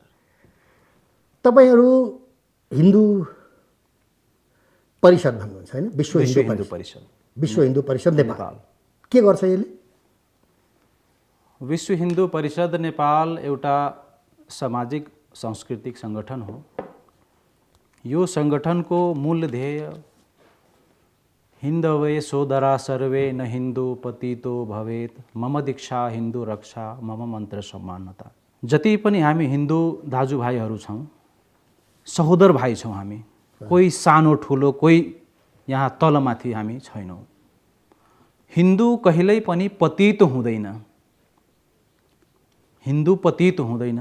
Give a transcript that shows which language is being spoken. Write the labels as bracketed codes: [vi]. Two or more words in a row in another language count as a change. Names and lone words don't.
[ne] तपाईहरू हिन्दू परिषद भन्नुहुन्छ हैन? विश्व हिन्दू परिषद। विश्व हिन्दू परिषद नेपाल के गर्छ यसले? विश्व हिन्दू परिषद नेपाल एउटा सामाजिक सांस्कृतिक सङ्गठन हो। यो सङ्गठनको मूल ध्येय [sa] हिन्दवे सोदरा सर्वे न हिन्दू पतितो भवेत मम दीक्षा हिन्दू रक्षा मम मन्त्र सम्मानता। [ne] जति पनि हामी हिन्दू दाजुभाइहरू छौँ, सहोदर भाइ छौँ हामी। कोही सानो ठुलो, कोही यहाँ तलमाथि हामी छैनौँ। हिन्दू कहिल्यै पनि पतित हुँदैन। हिन्दू पतित हुँदैन।